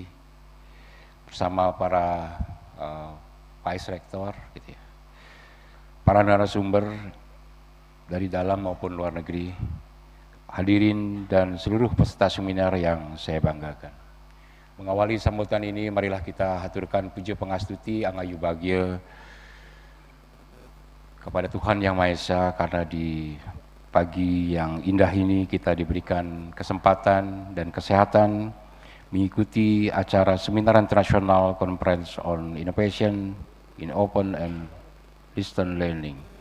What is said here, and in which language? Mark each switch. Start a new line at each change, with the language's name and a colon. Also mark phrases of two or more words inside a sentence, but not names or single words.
Indonesian: bersama para
English: Vice Rector,
Indonesian: gitu ya. Para narasumber dari dalam maupun luar negeri, hadirin dan seluruh peserta seminar yang saya banggakan. Mengawali sambutan ini, marilah kita haturkan puja pangastuti angayu bagya kepada Tuhan Yang Maha Esa karena di pagi yang indah ini kita diberikan kesempatan dan kesehatan mengikuti acara Seminar Internasional
English: Conference on Innovation in Open and Distance Learning.